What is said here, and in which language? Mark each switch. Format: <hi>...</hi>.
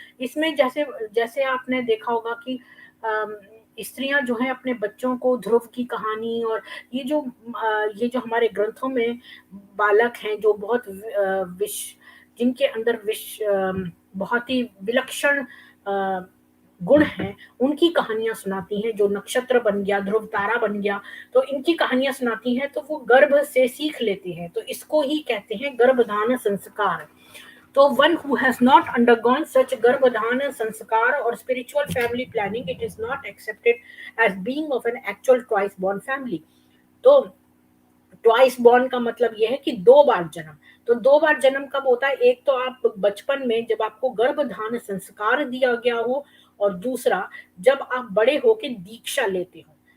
<hi>इसमें जैसे जैसे आपने देखा होगा कि स्त्रियां जो है अपने बच्चों को ध्रुव की कहानी और ये जो हमारे ग्रंथों में बालक हैं जो बहुत विश जिनके अंदर बहुत ही विलक्षण गुण हैं, उनकी कहानियां सुनाती हैं। जो नक्षत्र बन गया, ध्रुव तारा बन गया, तो इनकी कहानियां सुनाती हैं तो वो गर्भ से सीख लेते हैं। तो इसको ही कहते हैं गर्भधान संस्कार।</hi> <en>तो one who has not undergone such गर्भधान संस्कार और spiritual family planning, it is not accepted as being of an actual twice born family।</en> <hi>तो ट्वाइस बॉर्न का मतलब यह है कि दो बार जन्म। तो दो बार जन्म कब होता है? एक तो आप बचपन में जब आपको गर्भधान संस्कार दिया गया हो, और दूसरा जब आप बड़े होके दीक्षा लेते हो।</hi>